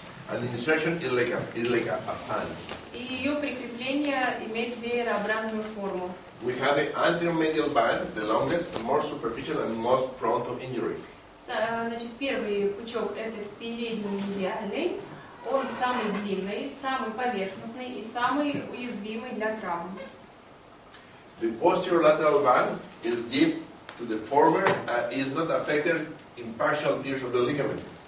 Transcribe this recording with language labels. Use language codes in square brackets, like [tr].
[en] and the insertion is like a fan. [ru] и ее прикрепление имеет веерообразную форму. [en] We have the anterior medial band, the longest, the most superficial, and most prone to injury. [ru] Значит, первый пучок это передний медиальный, он самый длинный, самый поверхностный и самый уязвимый для травм. [en] The posterior lateral band is deep to the former and is not affected in partial tears of the ligament.